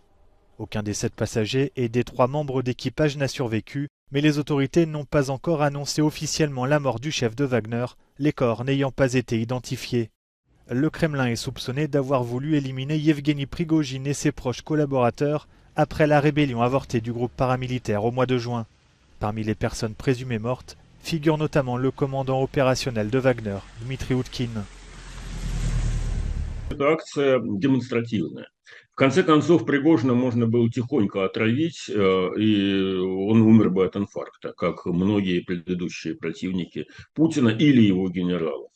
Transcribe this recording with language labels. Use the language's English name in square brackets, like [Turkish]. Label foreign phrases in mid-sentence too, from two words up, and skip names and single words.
[French] Aucun des 7 passagers et des 3 membres d'équipage n'a survécu, mais les autorités n'ont pas encore annoncé officiellement la mort du chef de Wagner, les corps n'ayant pas été identifiés. Le Kremlin est soupçonné d'avoir voulu éliminer Yevgeny Prigojine et ses proches collaborateurs après la rébellion avortée du groupe paramilitaire au mois de juin. Parmi les personnes présumées mortes figure notamment le commandant opérationnel de Wagner, Dmitry Utkin. [Russian] В конце концов, Пригожина можно было тихонько отравить, и он умер бы от инфаркта, как многие предыдущие противники Путина или его генералов.